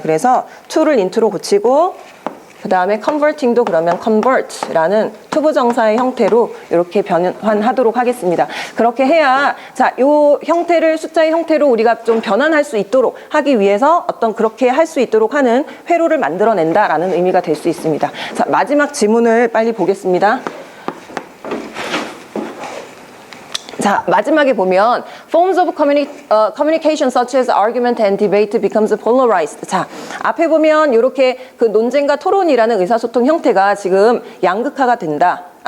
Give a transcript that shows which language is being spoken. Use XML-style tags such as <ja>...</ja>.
<ko>그래서 to를 into로 고치고 그 다음에 converting도 그러면 convert라는 투부정사의 형태로 이렇게 변환하도록 하겠습니다. 그렇게 해야 자, 요 형태를 숫자의 형태로 우리가 좀 변환할 수 있도록 하기 위해서 어떤 그렇게 할 수 있도록 하는 회로를 만들어낸다라는 의미가 될 수 있습니다. 자, 마지막 지문을 빨리 보겠습니다. 자, 마지막에 보면</ko> <en>forms of communication such as argument and debate becomes polarized.</en> <ko>자, 앞에 보면 이렇게 그 논쟁과 토론이라는 의사소통 형태가 지금 양극화가 된다.</ko>